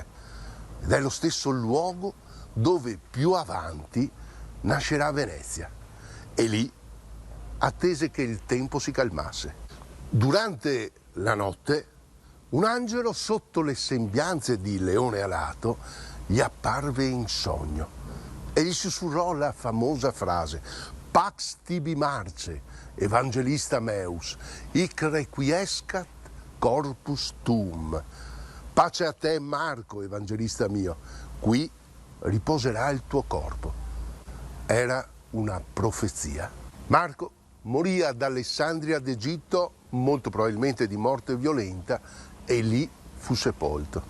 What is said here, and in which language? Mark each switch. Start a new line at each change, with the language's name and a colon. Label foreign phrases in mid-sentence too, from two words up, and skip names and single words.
Italian: Ed è lo stesso luogo dove più avanti nascerà Venezia. E lì attese che il tempo si calmasse. Durante la notte, un angelo sotto le sembianze di leone alato gli apparve in sogno e gli sussurrò la famosa frase
Latin: Pax tibi Marce, evangelista meus, hic requiescat corpus tuum.
Italian: Pace a te Marco, evangelista mio, qui riposerà il tuo corpo. Era una profezia. Marco morì ad Alessandria d'Egitto, molto probabilmente di morte violenta, e lì fu sepolto.